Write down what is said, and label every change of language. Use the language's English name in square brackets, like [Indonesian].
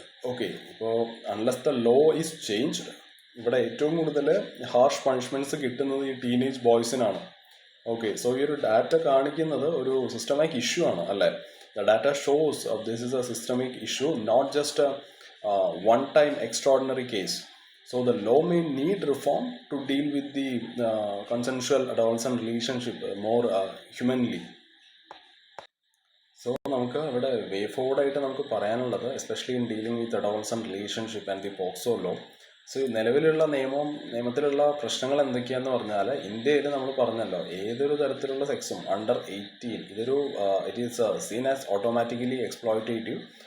[Malayalam] Okay, ഇപ്പോൾ [English] unless the law is changed [Malayalam] ഇവിടെ ഏറ്റവും കൂടുതൽ ഹാർഷ് പണിഷ്മെൻറ്റ്സ് കിട്ടുന്നത് ഈ ടീനേജ് ബോയ്സിനാണ്. ഓക്കെ, സോ ഈ ഒരു ഡാറ്റ കാണിക്കുന്നത് ഒരു സിസ്റ്റമിക് ഇഷ്യൂ ആണ് അല്ലേ. [English] The data shows this is a systemic issue, not just one time extraordinary case. So the law may need reform to deal with the consensual adolescent relationship more humanly. So [Malayalam] നമുക്ക് ഇവിടെ വേ ഫോർവേഡായിട്ട് നമുക്ക് പറയാനുള്ളത് [English] Especially in dealing with adolescent relationship and the POCSO law. [Malayalam] So നിലവിലുള്ള നിയമത്തിലുള്ള പ്രശ്നങ്ങൾ എന്തൊക്കെയാന്ന് പറഞ്ഞാൽ ഇന്ത്യയിൽ നമ്മൾ പറഞ്ഞല്ലോ ഏതൊരു തരത്തിലുള്ള സെക്സും അണ്ടർ 18 ഇതൊരു [English] It is seen as automatically exploitative.